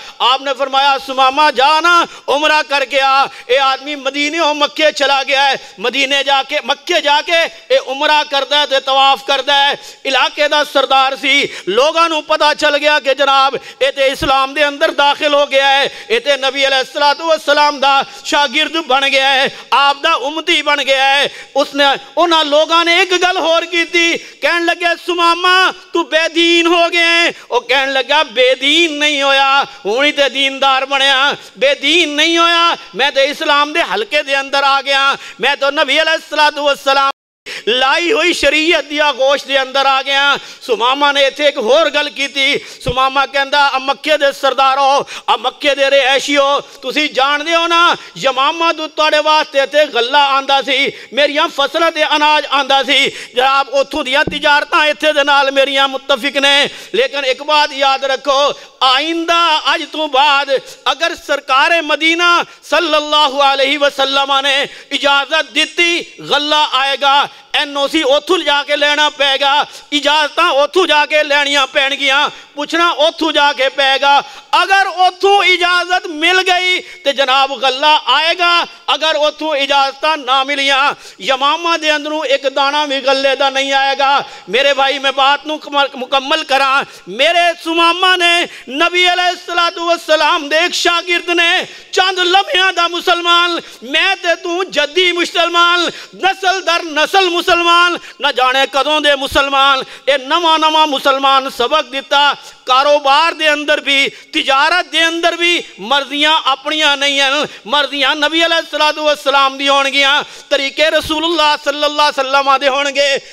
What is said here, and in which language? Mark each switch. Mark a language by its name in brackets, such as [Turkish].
[Urdu] آپ نے فرمایا سمامہ جانا عمرہ کر کے آ. [Punjabi] اے آدمی مدینے و مکے چلا گیا ہے، مدینے جا کے مکے جا کے اے عمرہ کردا ہے تے طواف کردا ہے. علاقے دا سردار سی، لوگاں نو پتہ چل گیا کہ جناب اے تے اسلام دے اندر داخل ہو گیا ہے، اے تے نبی علیہ السلام دا شاگرد بن گیا ہے، آپ دا امتی بن گیا ہے. اس نے انہاں لوگاں نے ایک گل ہور کی تھی، کہن لگے سمامہ تو بے دین ہو گئے ہیں. وہ کہن لگا بے دین نہیں ہویا، ہونی تے دیندار بنیا. بے دین نہیں ہویا، میں تے اسلام دے حلقے دے اندر آ گیا. میں تو نبی علیہ السلام لائی ہوئی شریعت دیا گوشت دے اندر آ گیا. سمامہ نے ایتھے ایک ہور گل کی تھی. سمامہ کہندا مکے دے سردارو، مکے دے رہائشیو، تسی جان دیو نا یمامہ تو تواڈے واسطے تے غلہ آندا سی، میریاں فصلاں تے اناج آندا سی. جناب اوتھوں دیاں تجارتاں ایتھے دے نال میریاں متفق نے. [Urdu] لیکن ایک بات یاد رکھو، [Punjabi] آئندہ اج تو بعد اگر سرکار مدینہ صلی اللہ علیہ وسلم نے اجازت دیتی غلہ آئے گا، NOC اوتھو جا کے لینا پے گا، اجازتاں اوتھو جا کے لینیاں پین گیاں، پوچھنا اوتھو جا کے پے گا. اگر اوتھو اجازت مل گئی تو جناب غلہ آئے گا، اگر اوتھو اجازتاں نہ ملیاں یمامہ دے اندروں ایک دانہ بھی غلے دا نہیں آئے گا. میرے بھائی میں بات نو مکمل کراں. میرے سمامہ نے نبی علیہ السلام دے ایک شاگرد نے چند لمحیاں دا مسلمان، میں تے تو جدی مسلمان، نسل در نسل مسلمان، نہ جانے کدوں دے مسلمان. اے نواں مسلمان سبق دیتا. کاروبار دے اندر بھی، تجارت دے اندر بھی مرضیاں اپنیاں نہیں ہیں، مرضیاں نبی علیہ السلام دی ہون گیاں، طریقے رسول اللہ صلی اللہ علیہ وسلم دے ہون گے.